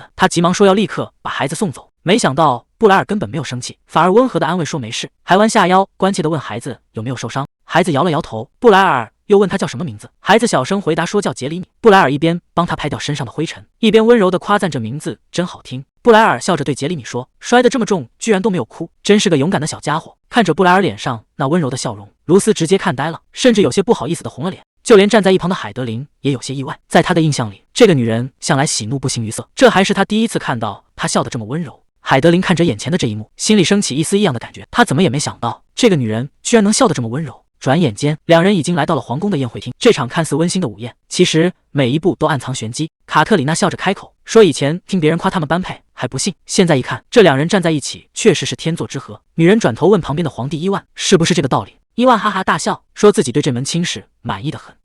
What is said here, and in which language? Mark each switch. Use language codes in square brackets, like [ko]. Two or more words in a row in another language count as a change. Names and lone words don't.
[zh] 他急忙說要立刻把孩子送走，沒想到布萊爾根本沒有生氣，反而溫和地安慰說沒事，還彎下腰關切地問孩子有沒有受傷。孩子搖了搖頭。布萊爾又問他叫什麼名字，孩子小聲回答說叫傑里米。布萊爾一邊幫他拍掉身上的灰塵，一邊溫柔地誇讚着名字真好聽。布萊爾笑着對傑里米說，摔得這麼重居然都沒有哭，真是個勇敢的小家伙。看着布萊爾臉上那溫柔的笑容，盧斯直接看呆了，甚至有些不好意思地紅了臉。就連站在一旁的海德琳也有些意外，在他的印象裡，這個女人向來喜怒不形於色，這還是他第一次看到她笑得這麼溫柔。海德琳看着眼前的這一幕，心裡升起一絲異樣的感覺，她怎麼也沒想到這個女人居然能笑得這麼溫柔。轉眼間，2人已經來到了皇宮的宴會廳。這場看似溫馨的午宴，其實每一步都暗藏玄機。卡特里娜笑着開口說，以前聽別人誇他們般配還不信，現在一看，這2人站在一起確實是天作之合。女人轉頭問旁邊的皇帝伊萬，是不是這個道理？伊萬哈哈大笑，說自己對這門親事滿意得很。